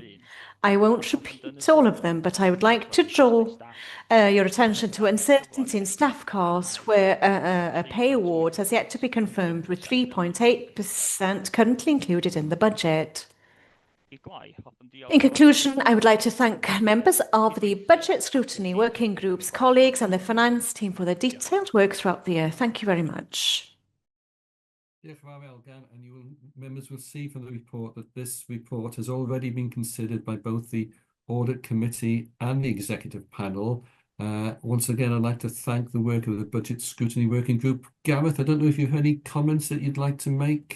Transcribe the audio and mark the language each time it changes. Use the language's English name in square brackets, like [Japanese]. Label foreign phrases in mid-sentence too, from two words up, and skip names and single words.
[English] I won't repeat all of them, but I would like to draw your attention to uncertainty in staff costs, where a pay award has yet to be confirmed, with 3.8% currently included in the budget. In conclusion, I would like to thank members of the Budget Scrutiny Working Group's colleagues and the finance team for their detailed work throughout the year. Thank you very much. [Welsh] Diolch yn fawr, Elgan, [English] and members will see from the report that this report has already been considered by both the Audit Committee and the Executive Panel. Once again, I'd like to thank the work of the Budget Scrutiny Working Group. Gareth, I don't know if you have any comments that you'd like to make.